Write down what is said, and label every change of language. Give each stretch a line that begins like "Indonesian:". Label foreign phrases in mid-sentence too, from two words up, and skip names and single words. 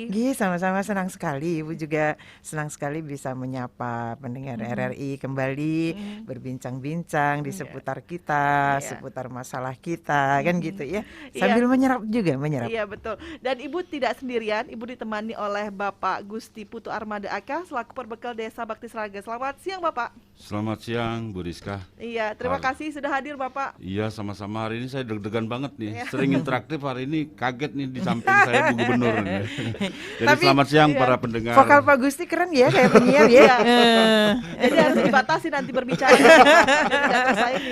Indonesian: Sama-sama senang sekali. Ibu juga senang sekali bisa menyapa pendengar RRI kembali, berbincang-bincang di seputar kita, seputar masalah kita, kan gitu ya. Sambil menyerap. Iya betul. Dan Ibu tidak sendirian, Ibu ditemani oleh Bapak Gusti Putu Armada Aka selaku perbekal Desa Bakti Sraga. Selamat siang Bapak. Selamat siang Bu Rizka. Iya, terima kasih sudah hadir Bapak. Iya, sama-sama. Hari ini saya deg-degan banget nih. Iya. Sering interaktif, hari ini kaget nih di samping saya Bu Gubernur nih. Jadi Tapi, selamat siang iya, para pendengar. Vokal Pak Gusti keren ya kayak penyiar ya. Iya. Jadi harus dibatasi nanti berbicara. Nggak tersaingin.